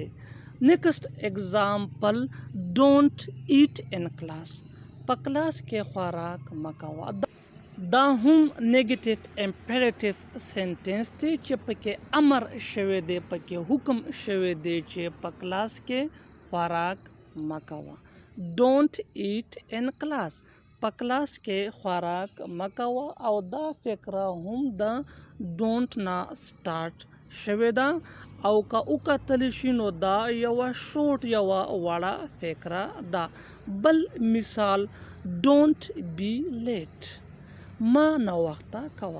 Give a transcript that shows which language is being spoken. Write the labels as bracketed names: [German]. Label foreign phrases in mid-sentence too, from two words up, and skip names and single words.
[English] next example don't eat in class [Pashto] په کلاس کې خوراک مکوه. دا هم [English] negative imperative sentence [Pashto] دی چې پکې امر شوی دی پکې حکم شوی دی چې په کلاس کې خوراک مکوه. [English] Don't eat in class. [Pashto] په کلاس کې خوراک مه کوه او دا فقره هم د ډونټ نه سٹارټ شوې ده او که وکتلی شي نو دا یوه شورټ یوه وړه فقره ده. بل مثال [English] don't be late, [Pashto] ما ناوخته کوه.